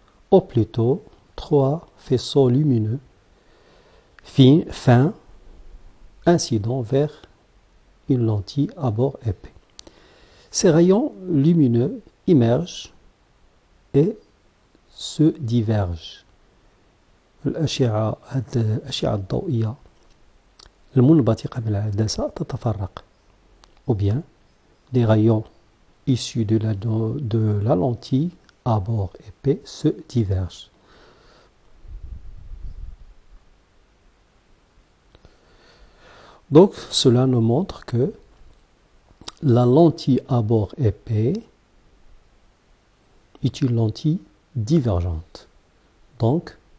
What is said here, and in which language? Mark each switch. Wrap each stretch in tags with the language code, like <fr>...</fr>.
<fr>Ou plutôt 3 faisceaux lumineux fins incidents vers une lentille à bord épais. Ces rayons lumineux émergent et se divergent.</fr> <ar>الأشعة الضوئية المنبثقة من العدسة تتفرق.</ar> <fr>Ou bien des rayons issus de la lentille à bord épais se divergent. Donc cela nous montre que la lentille à bord épais est une lentille divergente. Donc</fr>